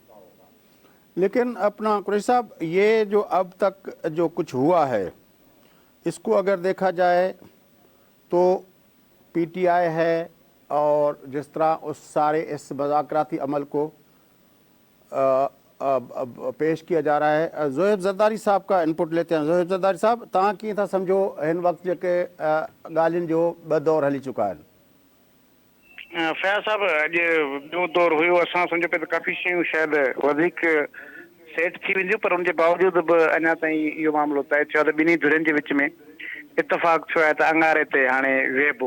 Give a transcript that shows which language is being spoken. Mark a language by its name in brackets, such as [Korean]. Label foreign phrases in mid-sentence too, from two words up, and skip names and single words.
[Urdu] لیکن اپنا قریشی صاحب یہ جو اب تک جو کچھ ہوا ہے اس کو اگر دیکھا جائے تو پی ٹی آئی ہے اور جس طرح اس سارے اس مذاکراتی عمل کو پیش کیا جا رہا ہے. زہیب زرداری صاحب کا انپٹ لیتے ہیں. [Sindhi] زہیب زرداری صاحب تاں کی تھا سمجھو ہن وقت جے ॻाल्हियुनि जो ॿ दौर हली चुका आहिनि. फयाज़ साहब अॼु ॿियो दौर हुयो, असां सम्झो पिया त काफ़ी शयूं शायदि वधीक सेट थी वेंदियूं, पर उनजे बावजूद बि अञा ताईं इहो मामिलो तइ थियो आहे त ॿिन्ही धुरियुनि जे विच में इतफ़ाक़ थियो आहे त अंगारे ते हाणे वेहबो.